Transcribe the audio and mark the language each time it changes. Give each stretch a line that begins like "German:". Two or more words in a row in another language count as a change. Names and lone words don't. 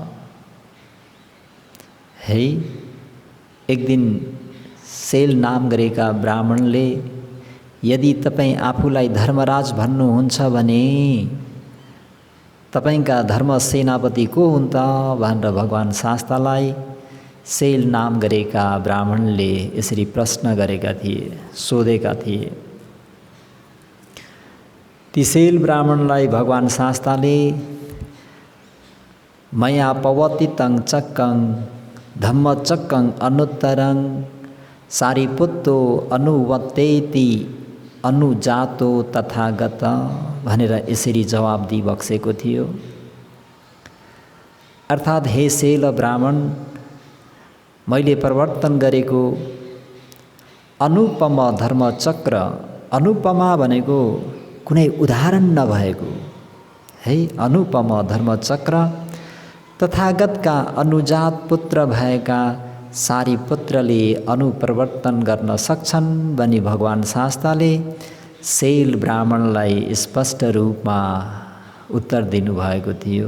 Nepali: है एक दिन सेल नाम गरेका ब्राह्मणले यदि तपाईँ आफूलाई धर्मराज भन्नुहुन्छ भने तपाईंका धर्म सेनापति को हुन् त भनेर भगवान शास्तालाई सेल नाम गरेका ब्राह्मणले यसरी प्रश्न गरेका थिए, सोधेका थिए। ती सेल ब्राह्मणलाई भगवान शास्ताले
Pali: मया पवतितं चक्कं धम्मचक्कं अनुत्तरं सारिपुत्तो अनुवत्तेति अनुजातो तथागत
Nepali: भनेर यसरी जवाब दिइबक्सेको थियो। अर्थात् हे सेल ब्राह्मण, मैले प्रवर्तन गरेको अनुपम धर्मचक्र, अनुपमा भनेको कुनै उदाहरण नभएको है, अनुपम धर्मचक्र तथागतका अनुजात पुत्र भएका सारिपुत्रले अनुप्रवर्तन गर्न सक्छन् भनी भगवान शास्ताले सेल ब्राह्मणलाई स्पष्ट रूपमा उत्तर दिनुभएको थियो।